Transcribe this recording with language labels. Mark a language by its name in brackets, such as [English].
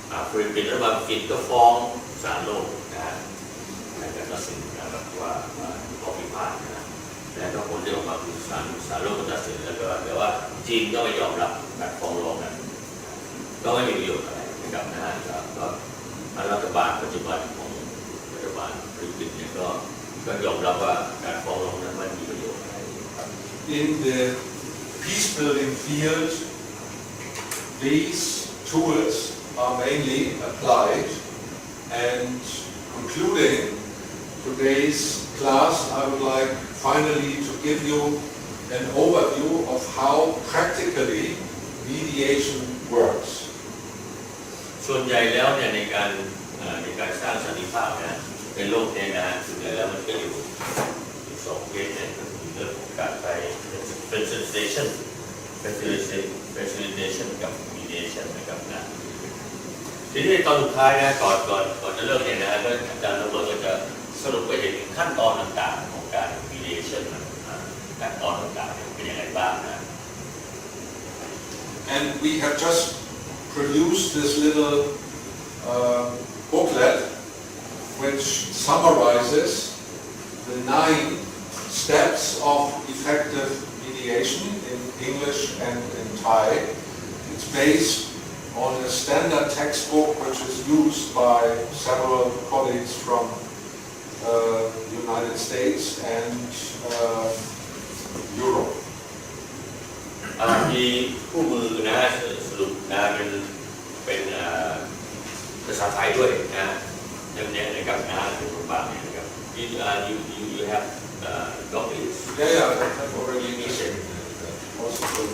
[Thai] ฟิลิปปินส์และบางฟินก็ฟ้องศาลโลกนะในการตัดสินนะครับว่าข้อพิพาทนะและก็ผลที่ออกมาคือศาลโลกก็ตัดสินแล้วก็แต่ว่าจีนก็ไม่ยอมรับการฟ้องร้องนั้น ก็ไม่มีประโยชน์อะไรนะครับนะฮะก็รัฐบาลปัจจุบันของรัฐบาลฟิลิปปินส์เนี่ยก็ยอมรับว่าการฟ้องร้องนั้นไม่มีประโยชน์อะไร [English] In the peace building field, these tools are mainly applied, and concluding today's class, I would like finally to give you an overview of how practically mediation works. [Thai] ส่วนใหญ่แล้วเนี่ยในการสร้างสันติภาพนะในโลกนี้นะส่วนใหญ่แล้วมันก็อยู่สองเคสเนี่ยก็คือเรื่องของการใช้ facilitation กับ mediation นะครับนะทีนี้ตอนสุดท้ายนะก่อนจะเริ่มเนี่ยนะก็อาจารย์เราก็จะสรุปไปถึงขั้นตอนต่างๆของการ mediation ขั้นตอนต่างๆเป็นยังไงบ้างนะ [English] And we have just produced this little booklet which summarizes the 9 steps of effective mediation in English and in Thai. It's based on a standard textbook which is used by several colleagues from the United States and Europe. [Thai] มีคู่มือนะสรุปนะเป็นภาษาไทยด้วยนะเนี่ยนะครับนะเป็นรูปแบบนี้นะครับ [English] you have copies Yeah, I've already mentioned also.